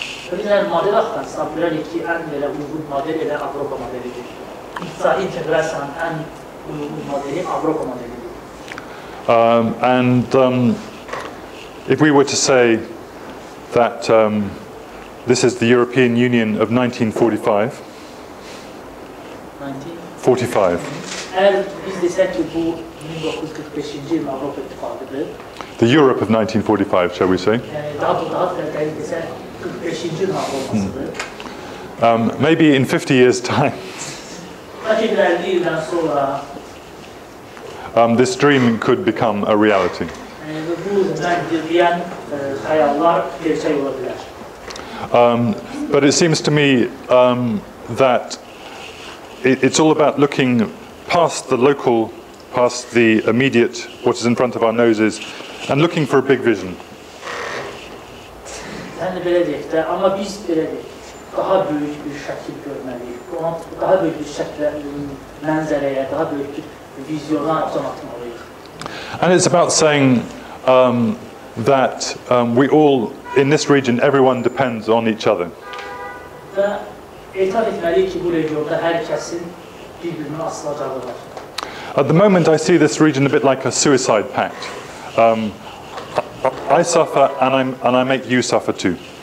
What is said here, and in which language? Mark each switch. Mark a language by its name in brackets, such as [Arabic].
[Azerbaijani] Bizlər model axtarsa, bilərik ki, ən belə uyğun model elə Avropa modelidir. İqtisadi inteqrasiyanın ən uyğun modeli Avropa modelidir. [English] And if we were to say that this is the European Union of 1945. 45. [Azerbaijani] Əgər biz desək ki, bu 1945-ci ilin Avropa İttifaqıdır. [English] The Europe of 1945, shall we say? [Azerbaijani] Yəni daha dəqiq desək 45-ci ilin Avropasıdır. [English] Maybe in 50 years' time. [Azerbaijani] Bəlkə 50 ildən sonra [English] this dream could become a reality. [Azerbaijani] Yəni bu mən deyən xəyallar gerçək ola bilər. [English] But it seems to me that it's all about looking past the local, past the immediate, what is in front of our noses, and looking for a big vision. [Azerbaijani] Yəni belə deyək də, amma biz belə deyək, daha böyük bir şəkil görməliyik, daha böyük bir şəklə, mənzərəyə, daha böyük bir vizyona can atmalıyıq. [English] And it's about saying that we all, in this region, everyone depends on each other. [Azerbaijani] Və etiraf etməliyik ki, bu regionda hər kəsin bir-birinin asılacağı var. [English] At the moment, I see this region a bit like a suicide pact. I suffer and I make you suffer too.